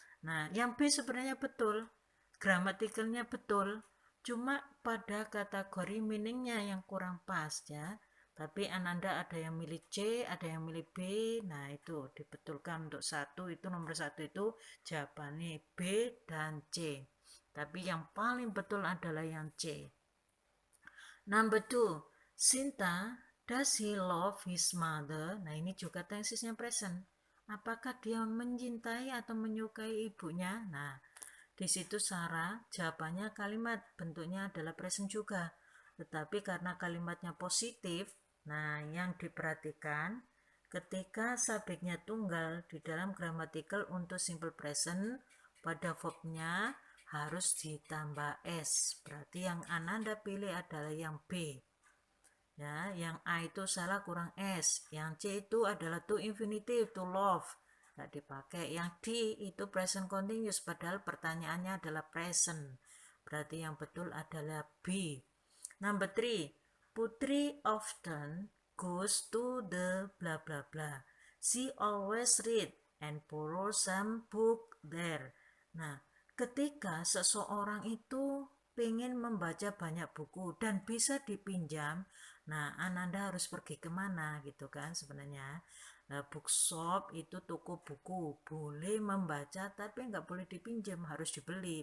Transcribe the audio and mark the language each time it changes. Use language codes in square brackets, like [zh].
[id] Nah, yang B sebenarnya betul, gramatikalnya betul, cuma pada kategori meaningnya yang kurang pas ya. Tapi Ananda ada yang milih C, ada yang milih B, nah itu dibetulkan untuk satu, itu nomor satu itu jawabannya B dan C. Tapi yang paling betul adalah yang C. [en] Number 2, Sinta, does he love his mother? [id] Nah ini juga tensesnya present. Apakah dia mencintai atau menyukai ibunya? Nah, di situ Sarah jawabannya kalimat bentuknya adalah present juga. Tetapi karena kalimatnya positif, nah yang diperhatikan ketika subjeknya tunggal di dalam grammatical untuk simple present pada verbnya harus ditambah s. Berarti yang Ananda pilih adalah yang B. Ya, yang A itu salah kurang S. Yang C itu adalah to infinitive, to love. Nggak dipakai. Yang D itu present continuous, padahal pertanyaannya adalah present. Berarti yang betul adalah B. [en] Number 3. Putri often goes to the bla bla bla. She always read and borrow some book there. [id] Nah, ketika seseorang itu pengen membaca banyak buku dan bisa dipinjam, nah Ananda harus pergi kemana gitu kan sebenarnya. Nah, bookshop itu toko buku, boleh membaca tapi nggak boleh dipinjam, harus dibeli.